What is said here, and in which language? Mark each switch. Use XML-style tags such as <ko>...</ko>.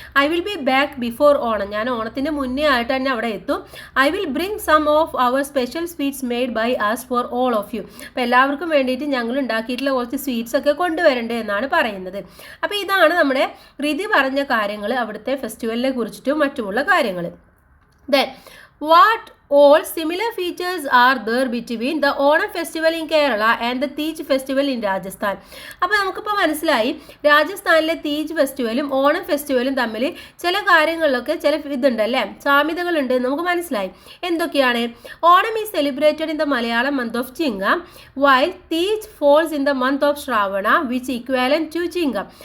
<en>I will be back before Onam.</en> <ml>ഞാൻ ഓണത്തിൻ്റെ മുന്നേ ആയിട്ട് തന്നെ അവിടെ എത്തും.</ml> <en>I will bring some of our special sweets made by us for all of you.</en> <ml>അപ്പോൾ എല്ലാവർക്കും വേണ്ടിയിട്ട് ഞങ്ങൾ ഉണ്ടാക്കിയിട്ടുള്ള കുറച്ച് സ്വീറ്റ്സ് ഒക്കെ കൊണ്ടുവരണ്ടേ എന്നാണ് പറയുന്നത്. അപ്പോൾ ഇതാണ് നമ്മുടെ റിതി പറഞ്ഞ കാര്യങ്ങൾ, അവിടുത്തെ ഫെസ്റ്റിവലിനെ കുറിച്ചിട്ടും മറ്റുമുള്ള കാര്യങ്ങൾ.</ml> <en>Then what all similar features are there between the Onam festival in Kerala and the Teej festival in Rajasthan.</en> <ml>അപ്പോൾ നമുക്കിപ്പോൾ മനസ്സിലായി രാജസ്ഥാനിലെ തീജ് ഫെസ്റ്റിവലും ഓണം ഫെസ്റ്റിവലും തമ്മിൽ ചില കാര്യങ്ങളിലൊക്കെ ചില ഇതുണ്ടല്ലേ, സാമ്യതകളുണ്ട് നമുക്ക് മനസ്സിലായി. എന്തൊക്കെയാണ്?</ml> <en>Onam is celebrated in the Malayalam month of Chingam while Teej falls in the month of Shravana which equivalent to Chingam.</en>